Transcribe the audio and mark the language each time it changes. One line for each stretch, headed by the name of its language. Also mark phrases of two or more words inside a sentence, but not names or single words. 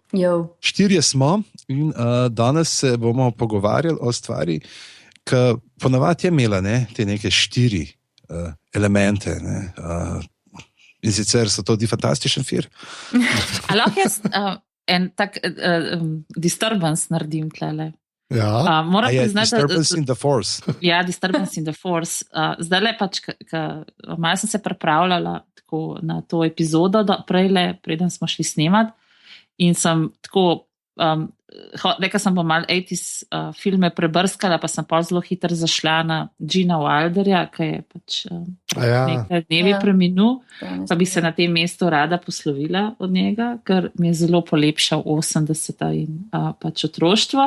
Slovenian: 4 smo in danes se bomo pogovarjali o stvari, ki ponavadi je imela te neke 4 elemente. In sicer so to fantastičen film. Lahko jaz en tak disturbance naredim tlele. Ja. Moram priznati,
English: Disturbance in the Force.
Slovenian: Ja,
English: Disturbance in the Force.
Slovenian: Zdaj le pač, malo sem se pripravljala tako na to epizodo, preden smo šli snemat in sem tako, nekaj sem malo 80s filme prebrskala, pa sem pa zelo hitro zašla na Gina Wilderja, ki je pač nekaj dnevi preminul, pa bi se na tem mestu rada poslovila od njega, ker mi je zelo polepšal 80-ta in pač otroštvo.